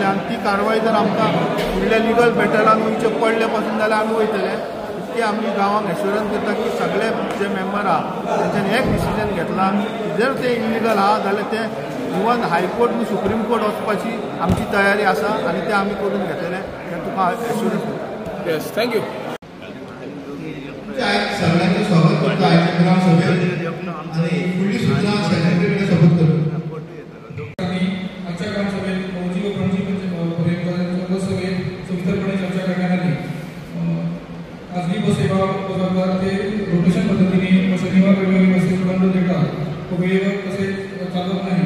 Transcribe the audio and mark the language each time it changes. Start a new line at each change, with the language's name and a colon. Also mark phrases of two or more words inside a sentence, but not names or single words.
Konkani: आनी ती कारवाय जर आमकां फुडल्या
English: legal battlan
Konkani: वयचें पडले पासून जाल्यार आमी वयतले. इतके आमी गांवांक एश्युरन्स करता की सगळे जे मेंबर आहा तेंच्यांनी एक डिसिजन घेतला. जर ते इलिगल आहा जाल्यार ते इवन हायकोर्ट आनी सुप्रीम कोर्ट वचपाची आमची तयारी आसा आनी ते आमी करून घेतले. हें तुका एश्युरन्स करता.
English: Yes, thank you.
Marathi: सगळ्यांचे स्वागत करतो आजच्या ग्रामसभेत आणि पुढील सूचना सेक्रेटरीकडे सोबत करतो. आजच्या ग्रामसभेत पणजी व पणजी लोकसभेत सविस्तरपणे चर्चा करण्यात आली. खाजगी बस सेवा बजावतात ते रोटेशन पद्धतीने शनिवार रविवारी बसेस बंद देतात व वेळेवर कसे चालत नाही.